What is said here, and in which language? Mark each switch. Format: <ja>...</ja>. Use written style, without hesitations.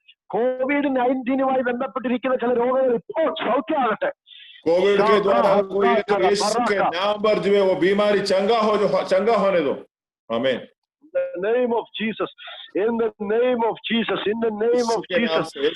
<ml>COVID-19 ബന്ധപ്പെട്ടിരിക്കുന്ന ചില രോഗങ്ങൾ ഇപ്പോൾ സൗഖ്യമാകട്ടെ.</ml> <hi>कोविड के द्वारा कोई तो यीशु के नाम पर जो है वो बीमारी चंगा होने दो। आमीन।</hi> <en>In the name of Jesus, in the name of Jesus, in the name of Jesus.</en>